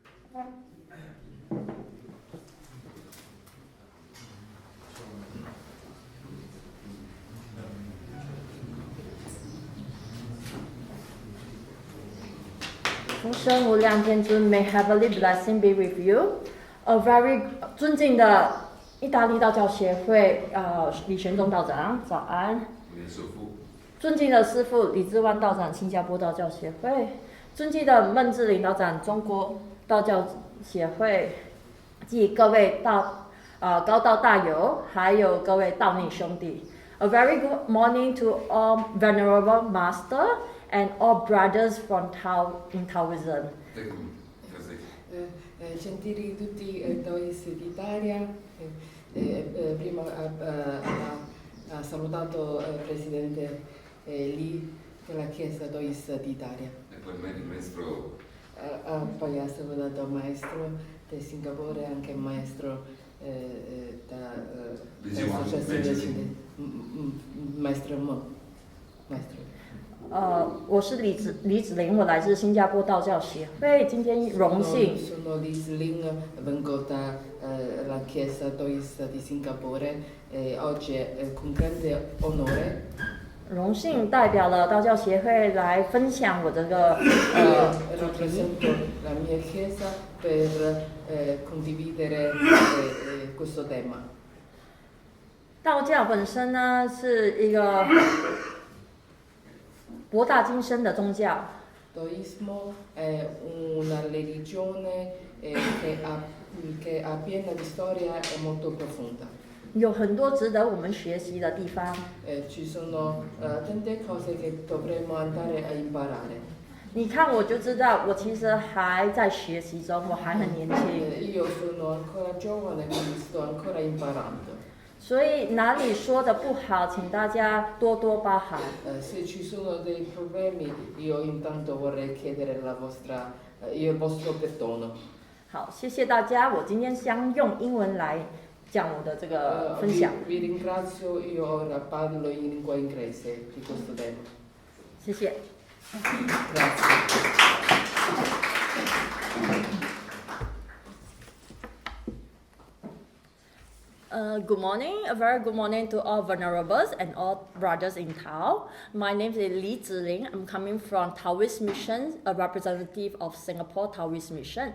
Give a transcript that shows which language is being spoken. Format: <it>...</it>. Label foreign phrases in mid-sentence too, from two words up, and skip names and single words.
<zh>福生无量天尊</zh> <en>，May heavenly blessing be with you. A very</en> <zh>尊敬的意大利道教协会李玄宗道长，早安。尊敬的师父李志万道长，新加坡道教协会。尊敬的孟志玲道长，中国道教协会。及各位高道大友，还有各位道内兄弟。</zh> <en>A very good morning to all venerable master and all brothers from in Taoism.</en> <it>Gentili tutti Taoist d'Italia, prima ha salutato il Presidente Lee della Chiesa Taoist d'Italia. E poi il maestro... Poi ha salutato il maestro di Singapore e anche il maestro dell'associazione maestro Mo.</it> <zh>我是李子玲，我来自新加坡道教协会，今天荣幸。</zh> <it>Sono di Ziling, vengo dalla Chiesa Taoist di Singapore e oggi è con grande onore.</it> <zh>荣幸代表了道教协会来分享我这个</zh> <it>rappresento la mia chiesa per condividere questo tema.</it> <zh>道教本身呢是一个博大精深的宗教。</zh> <it>Taoismo è una religione che ha piena di storia e molto profonda.</it> <zh>有很多值得我们学习的地方。</zh> <it>Ci sono tante cose che dovremmo andare a imparare.</it> <zh>你看我就知道，我其实还在学习中，我还很年轻。</zh> <it>Io sono ancora giovane, quindi sto ancora imparando.</it> <zh>所以哪里说的不好，请大家多多包涵。</zh> <it>Se ci sono dei problemi, io intanto vorrei chiedere il vostro perdono.</it> <zh>好，谢谢大家。我今天将用英文来讲我的这个分享。</zh> <it>Vi ringrazio, io ora parlo in lingua inglese di questo tema.</it> <zh>谢谢。</zh> <it>Grazie.</it> <en>Good morning, a very good morning to all venerables and all brothers in Tao. My name is Li Ziling. I'm coming from Taoist Mission, a representative of Singapore Taoist Mission.</en>